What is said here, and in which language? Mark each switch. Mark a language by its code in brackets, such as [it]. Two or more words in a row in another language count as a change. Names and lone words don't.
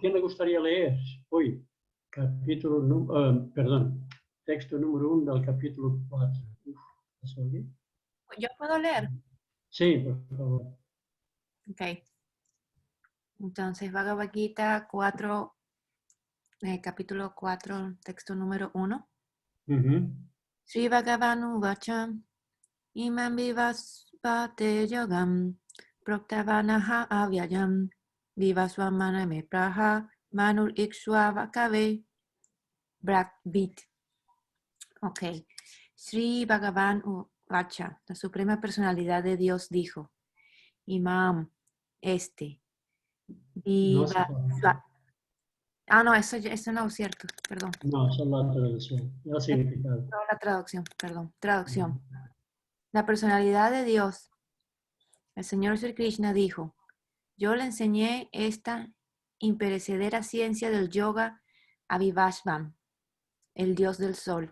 [es] ¿Quién le gustaría leer hoy? Texto número 1 del capítulo 4. ¿Pasó bien? ¿Yo puedo leer? Sí, por favor. Ok. Entonces, Bhagavad Gita 4, capítulo 4, texto número 1. [sa] Sri Bhagavanu Vacham Imam Vivaspate Yogam Proktavanaha Avyayam Vivaswamana Me Praha Manur Ikshwa Vakave Brakvit. Ok. Sri Bhagavan Vacha, [es] la Suprema Personalidad de Dios, dijo: Imam, Viva. No, eso no es cierto, perdón. No, eso es la traducción, el significado. No, la traducción, perdón. Traducción. La personalidad de Dios, el Señor Sri Krishna, dijo: yo le enseñé esta imperecedera ciencia del yoga a Vivasvan, el dios del sol.